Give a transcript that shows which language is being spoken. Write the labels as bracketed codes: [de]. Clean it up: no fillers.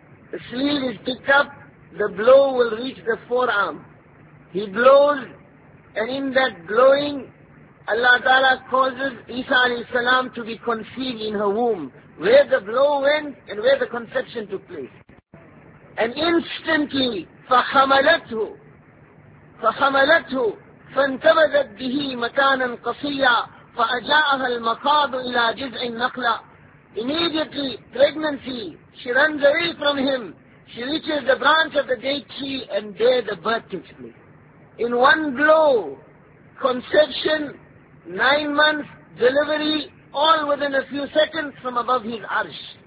[en] The sleeve is picked up, the blow will reach the forearm. He blows, and in that blowing, Allah Ta'ala causes Isa alayhi salam to be conceived in her womb, where the blow went and where the conception took place. And instantly, [ar] فَحَمَلَتْهُ فَحَمَلَتْهُ فَانْتَبَذَتْ بِهِ مَكَانًا قَصِيًّا فَأَجَاءَهَا الْمَقَاضُ إِلَىٰ جِزْعِ النَّقْلَىٰ. [en] Immediately, pregnancy, she runs away from him. She reaches the branch of the date tree and there the birth takes place. In one blow, conception, 9 months, delivery, all within a few seconds from above his arsh.